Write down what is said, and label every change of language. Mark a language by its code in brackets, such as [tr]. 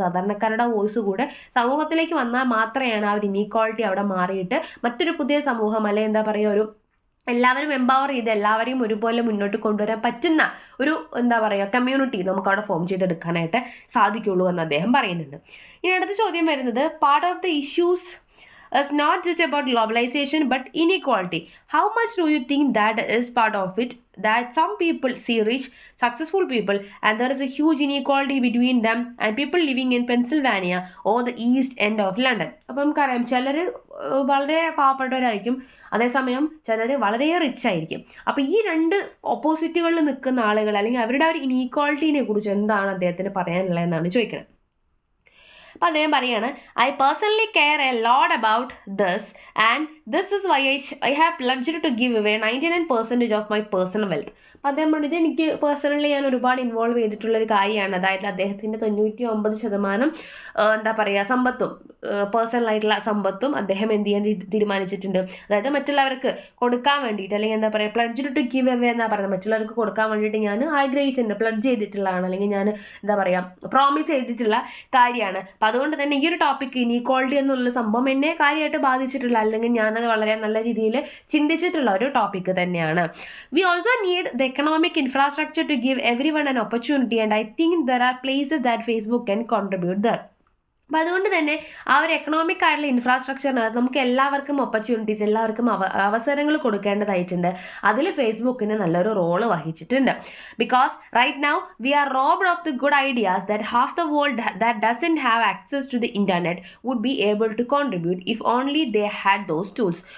[ml] സാധാരണക്കാരുടെ വോയിസ് കൂടെ സമൂഹത്തിലേക്ക് വന്നാൽ മാത്രമാണ് ആ ഒരു ഇനീക്വാളിറ്റി അവിടെ മാറിയിട്ട് മറ്റൊരു പുതിയ സമൂഹം അല്ലെങ്കിൽ എന്താ പറയുക എല്ലാവരും എംപവർ ചെയ്ത് എല്ലാവരെയും ഒരുപോലെ മുന്നോട്ട് കൊണ്ടുവരാൻ പറ്റുന്ന ഒരു എന്താ പറയുക കമ്മ്യൂണിറ്റി നമുക്ക് അവിടെ ഫോം ചെയ്തെടുക്കാനായിട്ട് സാധിക്കുള്ളൂ എന്ന് അദ്ദേഹം പറയുന്നുണ്ട്. ഇനി അടുത്ത ചോദ്യം വരുന്നത്, [en] Part of the issues is not just about globalization but inequality. How much do you think that is part of it, that some people see rich successful people and there is a huge inequality between them and people living in Pennsylvania or the east end of London? [ml] അപ്പോൾ നമുക്കറിയാം ചിലർ വളരെ പാവപ്പെട്ടവരായിരിക്കും, അതേസമയം ചിലർ വളരെ rich ആയിരിക്കും. അപ്പോൾ ഈ രണ്ട് ഓപ്പോസിറ്റുകളിൽ നിൽക്കുന്ന ആളുകൾ അല്ലെങ്കിൽ അവരുടെ ഒരു ഇനീക്വാളിറ്റിനെ കുറിച്ച് എന്താണ് അദ്ദേഹത്തിന് പറയാനുള്ളതെന്നാണ് ചോദിക്കുന്നത്. അപ്പോൾ അദ്ദേഹം പറയാണ്, [en] I personally care a lot about this and this is why I have pledged to give away 99% of my personal wealth. [ml] അപ്പോൾ അദ്ദേഹം പറഞ്ഞത് എനിക്ക് പേഴ്സണലി ഞാൻ ഒരുപാട് ഇൻവോൾവ് ചെയ്തിട്ടുള്ളൊരു കാര്യമാണ്. അതായത് അദ്ദേഹത്തിൻ്റെ 99% എന്താ പറയുക സമ്പത്തും പേഴ്സണലായിട്ടുള്ള സമ്പത്തും അദ്ദേഹം എന്ത് ചെയ്യാൻ തീരുമാനിച്ചിട്ടുണ്ട്. അതായത് മറ്റുള്ളവർക്ക് കൊടുക്കാൻ വേണ്ടിയിട്ട് അല്ലെങ്കിൽ എന്താ പറയുക [en] pledged to give away [ml] എന്നാണ് പറയുന്നത്. മറ്റുള്ളവർക്ക് കൊടുക്കാൻ വേണ്ടിയിട്ട് ഞാൻ ആഗ്രഹിച്ചിട്ടുണ്ട്, പ്ലഡ്ജ് ചെയ്തിട്ടുള്ളതാണ് അല്ലെങ്കിൽ ഞാൻ എന്താ പറയുക പ്രോമിസ് ചെയ്തിട്ടുള്ള കാര്യമാണ്. അപ്പം അതുകൊണ്ട് തന്നെ ഈ ഒരു ടോപ്പിക്ക് ഇനീക്വാളിറ്റി എന്നുള്ള സംഭവം എന്നെ കാര്യമായിട്ട് ബാധിച്ചിട്ടുള്ള അല്ലെങ്കിൽ ഞാനത് വളരെ നല്ല രീതിയിൽ ചിന്തിച്ചിട്ടുള്ള ഒരു ടോപ്പിക്ക് തന്നെയാണ്. [en] We also need the economic infrastructure to give everyone an opportunity and I think there are places that Facebook can contribute there. [ml] അപ്പോൾ അതുകൊണ്ട് തന്നെ ആ ഒരു എക്കണോമിക് ആയിട്ടുള്ള ഇൻഫ്രാസ്ട്രക്ചറിനകത്ത് നമുക്ക് എല്ലാവർക്കും ഓപ്പർച്യൂണിറ്റീസ് എല്ലാവർക്കും അവസരങ്ങൾ കൊടുക്കേണ്ടതായിട്ടുണ്ട്. അതിൽ ഫേസ്ബുക്കിന് നല്ലൊരു റോള് വഹിച്ചിട്ടുണ്ട്. [en] Because right now we are robbed of the good ideas that half the world that doesn't have access to the internet would be able to contribute if only they had those tools.